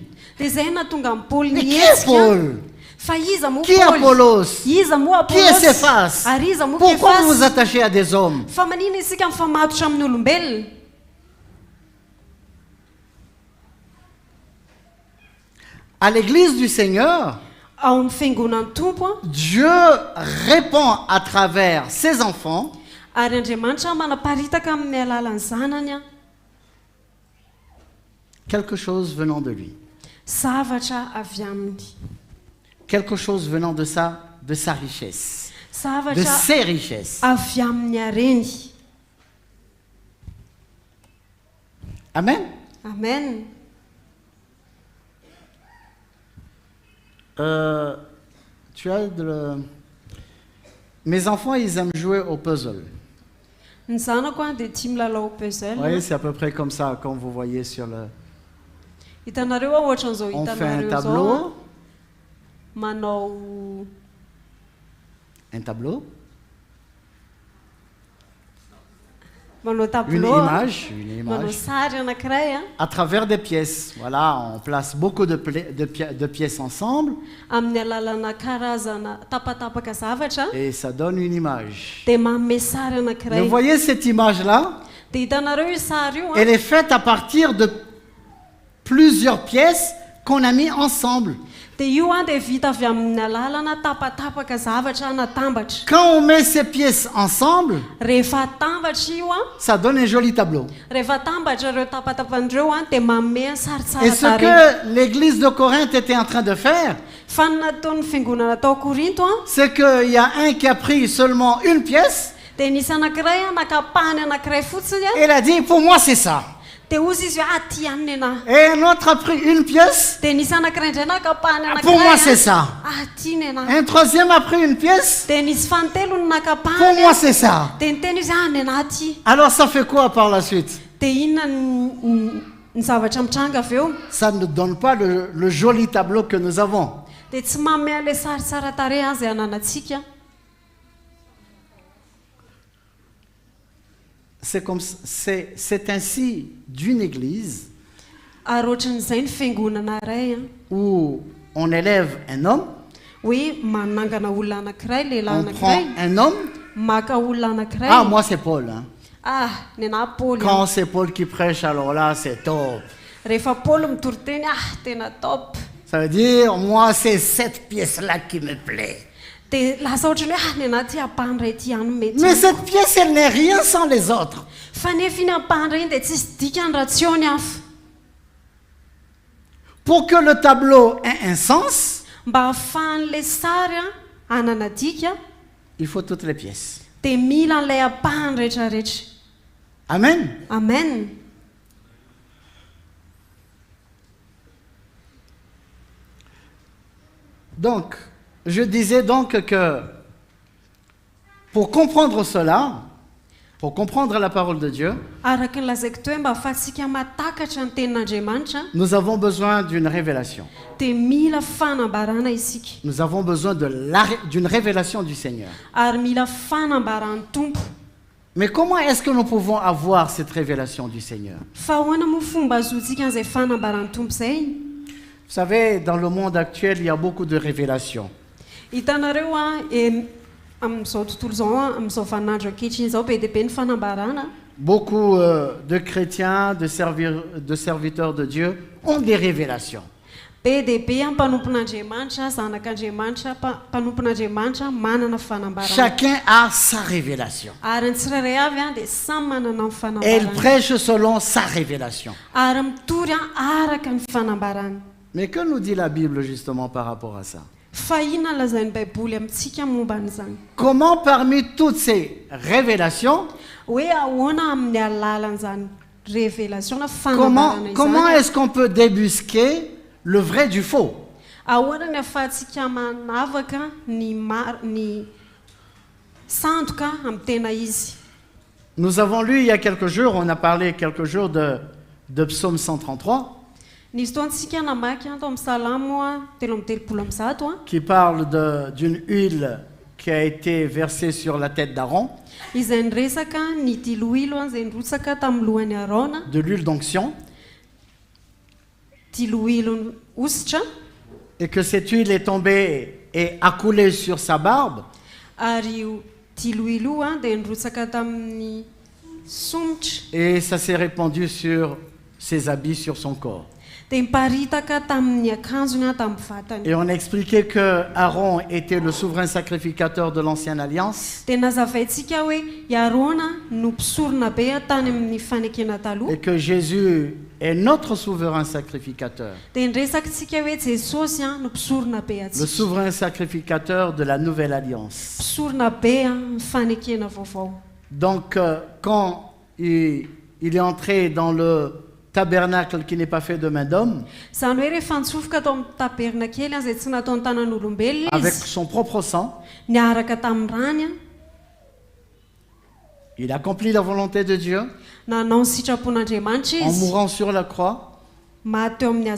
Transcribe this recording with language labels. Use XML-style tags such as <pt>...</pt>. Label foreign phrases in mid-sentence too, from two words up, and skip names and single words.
<mg>Dia izay nahatonga ny Paoly</mg> <fr>Mais qui est</fr> <mg>nihetsika.</mg> <fr>Paul?</fr> <mg>Fa iza moa</mg> <fr>Qui est</fr> <mg>Paoly?</mg> <fr>Apollos?</fr> <mg>Iza moa</mg> <fr>Qui est Apollos? Céphas?</fr> <mg>Ary iza moa</mg> <fr>Pourquoi vous vous</fr> <mg>Képhasy?</mg> <fr>attachez à des hommes?</fr> <mg>Fa manina isika mifamatotra amin'ny olombelona?</mg> <fr>À l'église du Seigneur,</fr> <mg>Ao amin'ny fiangonan'ny tompo a,</mg> <fr>Dieu répond à travers ses enfants</fr> <mg>ary Andriamanitra manaparitaka amin'ny alalan'ny zanany a</mg> <fr>quelque chose venant de lui.</fr> <mg>zavatra avy aminy.</mg> <fr>Quelque chose venant de sa richesse, de</fr> <mg>Zavatra</mg> <fr>ses richesses.</fr> <mg>avy amin'ny hareny.</mg> <fr>Amen.</fr> <mg>Amen.</mg> <fr>Mes enfants, ils aiment jouer au puzzle.</fr> <mg>Ny zanako a dia tia milalao</mg> <fr>Vous</fr> <mg>puzzle.</mg> <fr>voyez, c'est à peu près comme ça, comme vous voyez sur le...</fr> <mg>Hitanareo a ohatran'izao</mg> <fr>On fait un</fr> <mg>hitanareo zao</mg> <fr>tableau,</fr> <mg>a, manao</mg> <fr>un tableau,</fr> <mg>manao</mg> <fr>une</fr> <mg>tableau a,</mg> <fr>image,</fr> <mg>manao sary anankiray a</mg> <fr>à travers des pièces. Voilà, on place beaucoup de pièces ensemble</fr> <mg>amin'ny alalana karazana tapatapaka zavatra</mg> <fr>et ça donne une image.</fr> <mg>dia manome sary</mg> <fr>Vous</fr> <mg>anankiray.</mg> <fr>voyez cette image-là?</fr> <mg>Dia hitanareo io sary io a,</mg> <fr>Elle est faite à partir de plusieurs pièces qu'on a mis ensemble.</fr> <mg>dia io a dia vita avy amin'ny alalana tapatapaka zavatra natambatra.</mg> <fr>Quand on met ces pièces ensemble,</fr> <mg>Rehefa atambatra io a,</mg> <fr>ça donne un joli tableau.</fr> <mg>rehefa atambatra ireo tapatapan'ireo a dia manome saritsara</mg> <fr>Et ce</fr> <mg>tarehy.</mg> <fr>que l'église de Corinthe était en train de faire,</fr> <mg>Fa ny nataon'ny fiangonana tao Korinto a,</mg> <fr>c'est qu'il y a un qui a pris seulement une pièce</fr> <mg>dia nisy anankiray a nakapahany anankiray fotsiny a,</mg> <fr>et il a dit, pour moi c'est ça.</fr> <mg>dia ozy izy hoe ty aminy anahy.</mg> <fr>Et un autre a pris une pièce,</fr> <mg>Dia nisy anankiray indray nakapahany</mg> <fr>pour moi</fr> <mg>anankiray</mg> <fr>c'est ça.</fr> <mg>ty ny anahy.</mg> <fr>Un troisième a pris une pièce,</fr> <mg>Dia nisy fanontelo ny</mg> <fr>pour</fr> <mg>nakapahany</mg> <fr>moi</fr> <mg>a,</mg> <fr>c'est ça.</fr> <mg>dia niteny izy ny anahy ty.</mg> <fr>Alors ça fait quoi par la suite?</fr> <mg>Dia inona ny zavatra mitranga avy eo?</mg> <fr>Ça ne donne pas le joli tableau que nous avons.</fr> <mg>Dia tsy manome an'ilay sary tsara tarehy azy ananantsika.</mg> <fr>C'est ainsi d'une église</fr> <mg>Ary ohatran'izay ny fiangonana iray a,</mg> <fr>où on élève un homme,</fr> <mg>hoe manangana olona anankiray, lehilahy</mg> <fr>on prend</fr> <mg>anankiray,</mg> <fr>un homme.</fr> <mg>maka olona anankiray.</mg> <fr>Ah, moi c'est Paul. Hein.</fr> <mg>Ny anahy Paoly.</mg> <fr>Quand c'est Paul qui prêche, alors là c'est top.</fr> <mg>Rehefa Paoly mitory teny tena top.</mg> <fr>Ça veut dire, moi c'est cette pièce-là qui me plaît.</fr> <mg>Dia lasa ohatrany hoe ny anahy ty ampahany ray ty ihany mety.</mg> <fr>Mais cette pièce, elle n'est rien sans les autres.</fr> <mg>Fa nefa iny ampahany ray iny dia tsisy dikany raha tsy eo ny hafa.</mg> <fr>Pour que le tableau ait un sens,</fr> <mg>Mba ahafahan'ilay sary hanana dika</mg> <fr>il faut toutes les pièces.</fr> <mg>dia mila an'ilay ampahany rehetrarehetra.</mg> <fr>Amen.</fr> <mg>Amen.</mg> <fr>Donc, je disais donc que pour comprendre cela, pour comprendre la parole de Dieu,</fr> <mg>Araka ny lazaiko teo hoe mba ahafahantsika matakatra ny tenin'Andriamanitra</mg> <fr>nous avons besoin d'une révélation.</fr> <mg>dia mila fanambarana isika.</mg> <fr>Nous avons besoin d'une révélation du Seigneur.</fr> <mg>Ary mila fanambaran'ny tompo.</mg> <fr>Mais comment est-ce que nous pouvons avoir cette révélation du Seigneur?</fr> <mg>Fa ahoana moa fomba azontsika an'izay fanambaran'ny tompo izay?</mg> <fr>Vous savez, dans le monde actuel, il y a beaucoup de révélations.</fr> <mg>Hitanareo amin'izao tontolo izao amin'izao vaninandro ankehitriny izao be dia be ny fanambarana.</mg> <fr>Beaucoup de chrétiens, de serviteurs de Dieu ont des révélations.</fr> <mg>be dia be a mpanompon'andriamanitra zanak'andriamanitra mpanompon'andriamanitra manana fanambarana</mg> <fr>Chacun a sa révélation.</fr> <mg>ary ny tsirairay avy a dia samy manana ny</mg> <fr>Elle</fr> <mg>fanambarana</mg> <fr>prêche selon sa révélation.</fr> <mg>ary mitory a araka ny fanambarana.</mg> <fr>Mais que nous dit la Bible justement par rapport à ça?</fr> <mg>Fa inona no lazain'ny baiboly amintsika momba an'izany?</mg> <fr>Comment parmi toutes ces révélations,</fr> <mg>Hoe ahoana amin'ny alalan'izany révélation na</mg> <fr>comment</fr> <mg>fanambarana izany</mg> <fr>est-ce qu'on peut débusquer le vrai du faux?</fr> <mg>ahoana ny ahafahantsika manavaka ny sandoka amin'ny tena izy?</mg> <fr>Nous avons lu il y a quelques jours, on a parlé quelques jours de Psaume 133,</fr> <mg>Nisy fotoantsika namaky tao amin'ny salamo a 3:30</mg> <fr>qui parle d'une huile qui a été versée sur la tête d'Aaron,</fr> <mg>izay niresaka ny tilohilo izay nirotsaka tamin'ny lohan'ny Arona,</mg> <fr>de l'huile d'onction,</fr> <mg>tilohilo ositra,</mg> <fr>et que cette huile est tombée et a coulé sur sa barbe,</fr> <mg>ary io tilohilo a dia nirotsaka tamin'ny somotra</mg> <fr>et ça s'est répandu sur ses habits, sur son corps.</fr> <mg>dia miparitaka tamin'ny akanjony a tamin'ny vatany.</mg> <fr>Et on a expliqué que Aaron était le souverain sacrificateur de l'ancienne alliance,</fr> <mg>dia nazavaintsika hoe i Arona no mpisorona be tany amin'ny fanekena taloha,</mg> <fr>et que Jésus est notre souverain sacrificateur,</fr> <mg>dia niresakitsika hoe Jesosy a no mpisorona be</mg> <fr>le</fr> <mg>atsika,</mg> <fr>souverain sacrificateur de la nouvelle alliance.</fr> <mg>mpisorona be a ny fanekena vaovao.</mg> <fr>Donc, quand il est entré dans le tabernacle qui n'est pas fait de main d'homme,</fr> <mg>Zany hoe rehefa nitsofoka tao amin'ny tabernakely izay tsy nataony tanan'olombelona</mg> <fr>avec</fr> <mg>izy,</mg> <fr>son propre sang,</fr> <mg>niaraka tamin'ny rany a,</mg> <fr>il accomplit la volonté de Dieu</fr> <mg>nanao ny sitrapon'Andriamanitra</mg> <fr>en</fr> <mg>izy,</mg> <fr>mourant sur la croix.</fr> <mg>maty eo amin'ny hazo</mg>